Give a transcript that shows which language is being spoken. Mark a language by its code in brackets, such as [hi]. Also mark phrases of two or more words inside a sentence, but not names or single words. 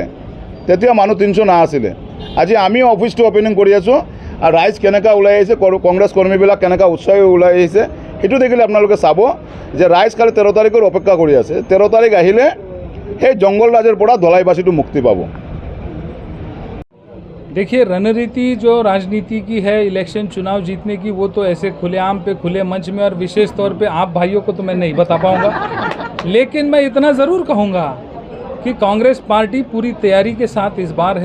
[as] তেতিয়া মানুহ 300 নাছিলে। আজি আমি অফিচটো অপেনিং কৰি আছোঁ, আৰু ৰাইজ কেনেকৈ ওলাই আহিছে, কংগ্ৰেছ কৰ্মীবিলাক কেনেকৈ উৎসাহী ওলাই আহিছে, সেইটো দেখিলে আপোনালোকে চাব যে ৰাইজ কালি 13 তাৰিখৰ অপেক্ষা কৰি আছে। 13 তাৰিখ আহিলে সেই জংঘল ৰাজৰ পৰা দলাইবাসীটো মুক্তি পাব। [hi] देखिए, रणनीति जो राजनीति की है इलेक्शन चुनाव जीतने की, वो तो ऐसे खुलेआम पे खुले मंच में और विशेष तौर पे आप भाइयों को तो मैं नहीं बता पाऊंगा। लेकिन मैं इतना ज़रूर कहूँगा कि कांग्रेस पार्टी पूरी तैयारी के साथ इस बार है।